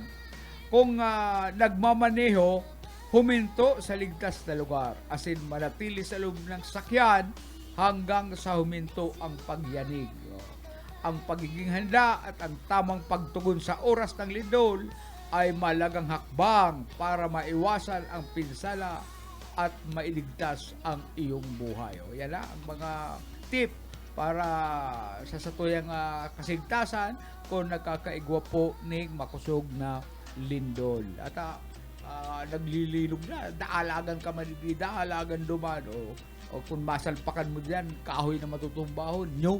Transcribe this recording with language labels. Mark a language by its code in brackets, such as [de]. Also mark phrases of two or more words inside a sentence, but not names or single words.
[tl] Kung nagmamaneho, huminto sa ligtas na lugar, asin manatili sa loob ng sakyan hanggang sa huminto ang pagyanig. Ang pagiging handa at ang tamang pagtugon sa oras ng lindol ay malagang hakbang para maiwasan ang pinsala at mailigtas ang iyong buhay. [bik] O, yan na ang mga tip para sa satuyang kasigtasan kung nagkakaigwa po ng makusog na lindol. At naglililog na, daalagan ka man, daalagan duman. O kung masalpakan mo dyan, kahoy na matutumbahon, nyog.